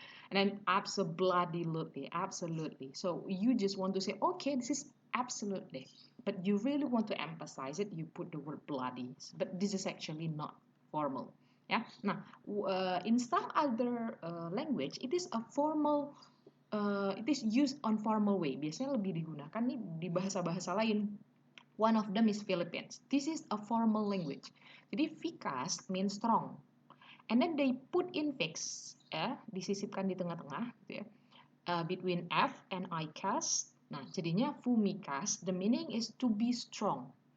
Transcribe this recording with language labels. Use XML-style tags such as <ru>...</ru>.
<en>And then absolutely, absolutely. So you just want to say, okay, this is absolutely. But you really want to emphasize it, you put the word bloody. But this is actually not formal. Yeah. Nah, in some other language, it is a formal. It is used on formal way.</en> <id>Biasanya lebih digunakan nih di bahasa-bahasa lain.</id> <en>One of them is Philippines. This is a formal language. Jadi vicas means strong. And then they put infix, ya,</en> <id>disisipkan di tengah-tengah, gitu ya,</id> <en>between F and ICAS. Nah, jadinya fumicas, the meaning is to be strong.</en>